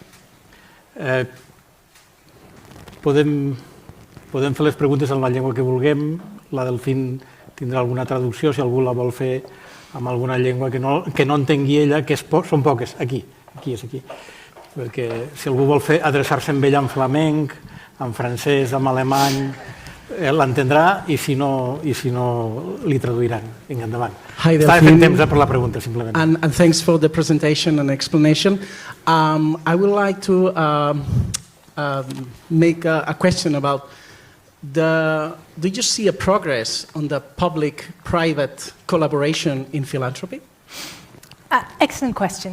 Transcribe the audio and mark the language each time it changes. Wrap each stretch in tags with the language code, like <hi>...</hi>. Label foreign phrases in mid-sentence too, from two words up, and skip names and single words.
<ca>Podem fer les preguntes en la llengua que vulguem, la Delphine tindrà alguna traducció, si algú la vol fer en alguna llengua que no entengui ella, que són poques, aquí és aquí. Perquè si algú vol adreçar-se amb ella en flamenc, en francès, en alemany, l'entendrà i si no li traduiran. Vinga, endavant. Estava fent temps per la pregunta, simplement.</ca> <en>And thanks for the presentation and explanation. I would like to make a question about do you see a progress on the public-private collaboration in philanthropy? Excellent question.</en>